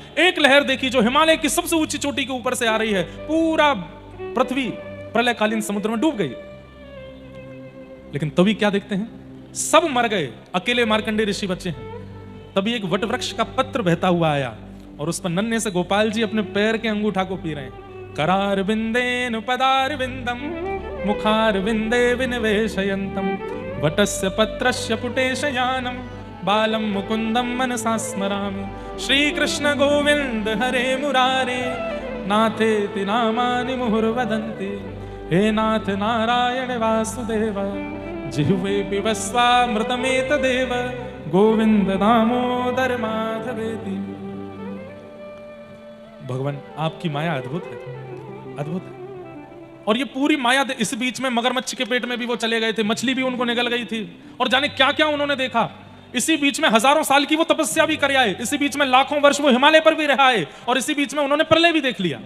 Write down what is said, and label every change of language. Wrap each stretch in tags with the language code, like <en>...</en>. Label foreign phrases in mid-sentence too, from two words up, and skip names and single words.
<hi>एक लहर देखी जो हिमालय की सबसे ऊंची चोटी के ऊपर से आ रही है, पूरा पृथ्वी प्रलयकालीन समुद्र में डूब गई। लेकिन तभी क्या देखते हैं? सब मर गए, अकेले मार्कंडेय ऋषि बचे हैं। तभी एक वट वृक्ष का पत्र बहता हुआ आया और उस पर नन्हे से गोपाल जी अपने पैर के अंगूठा को पी रहे हैं।</hi> <sa>करार बिंदेन पदार बिंदम मुखार बिंदे विनिवेशयन्तम वटस्य पत्रस्य पुटेशयानम बालम मुकुंदम मनसा स्मरामि। श्री कृष्ण गोविंद हरे मुरारे नाथेति नामानि मुहुर्वदन्ति। हे नाथ नारायण वासुदेव जिह्वे पिबस्वामृतमेतदेव गोविंद दामोदर माधवेति।</sa> <hi>भगवान आपकी माया अद्भुत है, अद्भुत है। और ये पूरी माया, इस बीच में मगरमच्छ के पेट में भी वो चले गए थे, मछली भी उनको निगल गई थी, और जाने क्या क्या उन्होंने देखा। इसी बीच में हजारों साल की वो तपस्या भी कर आए, इसी बीच में लाखों वर्ष वो हिमालय पर भी रहा है, और इसी बीच में उन्होंने प्रलय भी देख लिया।</hi>